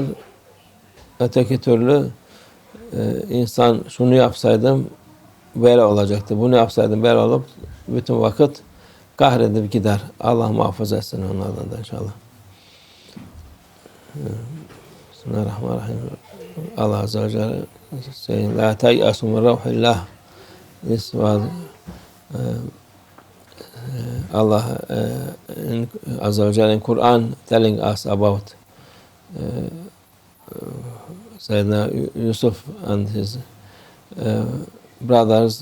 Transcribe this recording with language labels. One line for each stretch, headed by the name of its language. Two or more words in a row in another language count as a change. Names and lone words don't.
Turkish: Öteki türlü insan şunu yapsaydım böyle olacaktı. Bunu yapsaydım böyle olup bütün vakit kahredip gider. Allah muhafaza etsin onlardan da inşallah. Bismillahirrahmanirrahim.
English: Allah
Arabic: عز وجل
English: saying,
Arabic: لا تيأسوا من روح الله.
English: This was Allah
Arabic: عز وجل
English: in Quran telling us about Sayyidina Yusuf and his brothers.